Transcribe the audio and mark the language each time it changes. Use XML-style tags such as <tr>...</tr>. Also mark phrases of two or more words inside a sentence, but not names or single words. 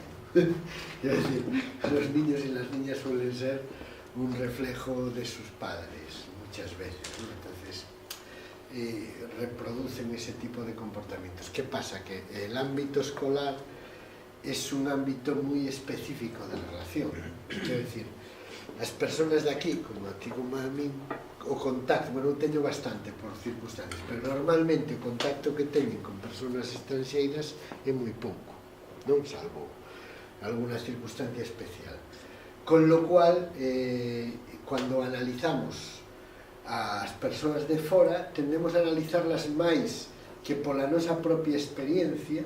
<es>Es decir, los niños y las niñas suelen ser un reflejo de sus padres, muchas veces, ¿no? Entonces, reproducen ese tipo de comportamientos. ¿Qué pasa? Que el ámbito escolar es un ámbito muy específico de relación. Quiero decir,</es> <gl>as persoas de aquí, como a ti como a mí, o contacto, bueno, eu teño bastante por circunstancias, pero normalmente o contacto que teñen con persoas estranxeiras é moi pouco, non?</gl> <es>Salvo alguna circunstancia especial. Con lo cual,</es> <gl>cando analizamos as persoas de fora, tendemos a analizarlas máis que pola nosa propia experiencia.</gl>